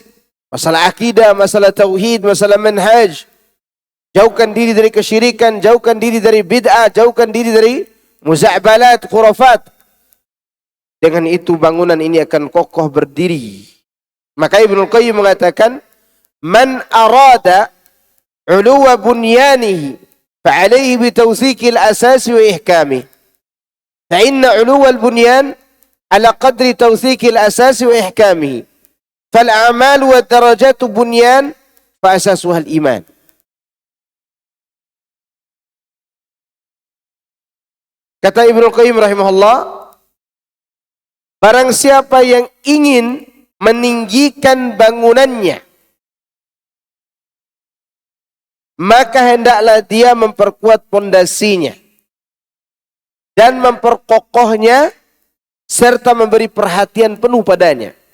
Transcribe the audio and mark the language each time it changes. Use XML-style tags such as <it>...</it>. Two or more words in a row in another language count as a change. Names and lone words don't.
<id>Masalah akidah, masalah tauhid, masalah manhaj. Jauhkan diri dari kesyirikan, jauhkan diri dari bid'ah, jauhkan diri dari muza'balat, khurafat. Dengan itu bangunan ini akan kokoh berdiri. Maka Ibnu Qayyim mengatakan,</id> <ar>من أراد علو بنيانه فعليه بتوثيق أساسه وإحكامه. فإن علو البنيان على قدر توثيق أساسه وإحكامه. فالأعمال والدرجات بنيان فأساسها الإيمان.</ar> <id>Kata Ibnu Qayyim rahimahullah, barang siapa yang ingin meninggikan bangunannya, maka hendaklah dia memperkuat pondasinya dan memperkokohnya serta memberi perhatian penuh padanya.</id>